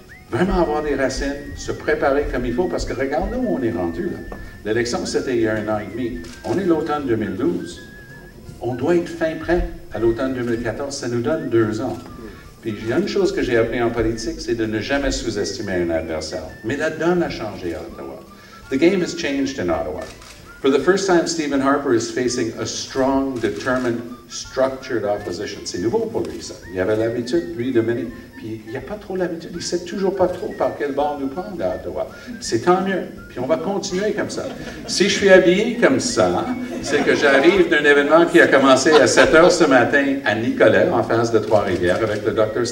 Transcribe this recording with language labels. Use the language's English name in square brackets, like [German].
[French] Vraiment avoir des racines, se préparer comme il faut, parce que regarde où on est rendu, là. L'élection, c'était il y a 1 an et demi. On est l'automne 2012. On doit être fin prêt à l'automne 2014. Ça nous donne 2 ans. Puis il y a une chose que j'ai appris en politique, c'est de ne jamais sous-estimer un adversaire. Mais la donne a changé à Ottawa. [English] The game has changed in Ottawa. For the first time, Stephen Harper is facing a strong, determined, structured opposition. [French] C'est nouveau pour lui, ça. Il avait l'habitude, lui, de mener. Puis il n'y a pas trop l'habitude, il ne sait toujours pas trop par quel bord nous prendre à Ottawa. C'est tant mieux. Puis on va continuer comme ça. Si je suis habillé comme ça, c'est que j'arrive d'un événement qui a commencé à 7 heures ce matin à Nicolet, en face de Trois-Rivières, avec le Dr.